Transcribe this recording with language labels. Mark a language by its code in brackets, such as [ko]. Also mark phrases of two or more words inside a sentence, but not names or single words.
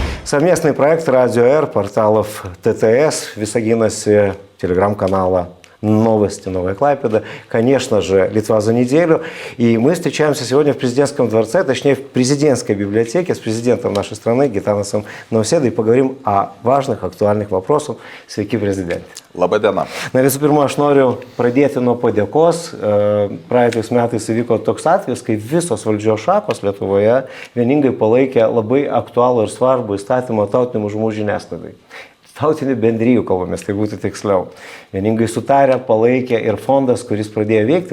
[ru] Совместный проект «Радио Р», порталов ТТС, Висагинас, телеграм-канала «Новости Новая Клайпеда», конечно же, «Литва за неделю». И мы встречаемся сегодня в президентском дворце, точнее, в президентской библиотеке с президентом нашей страны Гитанасом Наусėda и поговорим о важных, актуальных вопросах. [lt] Sveiki, prezidente. Labai diena. Na visų pirma, aš noriu pradėti nuo padėkos. Praeitais metais įvyko toks atvejis, kai visos valdžios šakos Lietuvoje vieningai palaikė labai aktualų ir svarbų įstatymą tautinių mažumų žiniasklaidai. Tautinių bendrijų kalbomis, tai būtų tiksliau. Vieningai sutarę, palaikė ir fondas, kuris pradėjo veikti.